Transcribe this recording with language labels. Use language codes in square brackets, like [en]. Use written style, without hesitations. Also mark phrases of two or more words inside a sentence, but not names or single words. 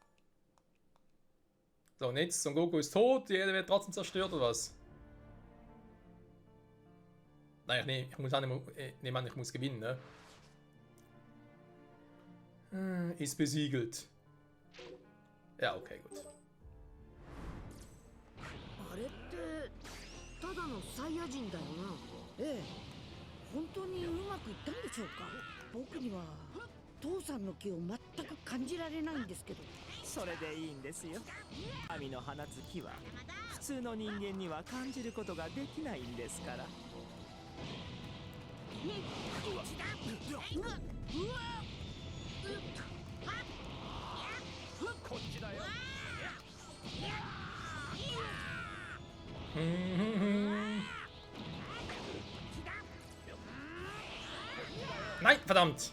[de] So, und jetzt, Son Goku ist tot, die Erde wird trotzdem zerstört, oder was? Nein, nee, ich muss ich muss gewinnen, ne? Ist besiegelt. Ja, okay, gut. [ja] あれってただのサイヤ人だよな。ええ、本当にうまくいったんでしょうか。僕には父さんの気を全く感じられないんですけど。それでいいんですよ。神の放つ気は普通の人間には感じることができないんですから。こっちだよ。 [de] Nein, verdammt!